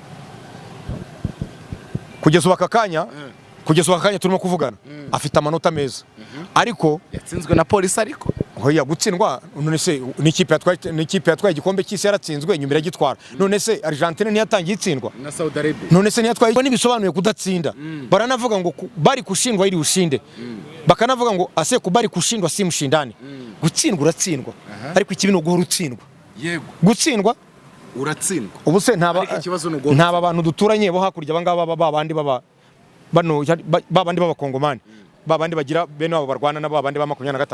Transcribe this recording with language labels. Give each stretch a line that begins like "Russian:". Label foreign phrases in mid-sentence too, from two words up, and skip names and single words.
Kinyarwanda: kugeza ubakanya turimo kuvugana afite amanota meza ariko yatsinzwe na polisi. Ariko hoya gutsindwa none se n'ikipe yatwaye igikombe cy'isi yaratsinzwe nyuma iragitwara. None se Argentine ntiyatangiye itsindwa na Saudi Arabia. None se ntiyatwaye n'ibisobanuye kudatsinda. Baranavuga ngo
Swahili: bari kushindwa ili ushinde.
Kinyarwanda: Bakanavuga ngo
Swahili: ase kubari kushindwa si mshindani.
Kinyarwanda: Gutsindwa uratsindwa ariko ikibi no guhora utsindwa. Yego. Gutsindwa uratsindwa. Ubu se ntaba bantu duturanye bo hakurya abangaba babandi babandi b'abakongomani babandi bagira bene abo barwana nabo babandi ba 23.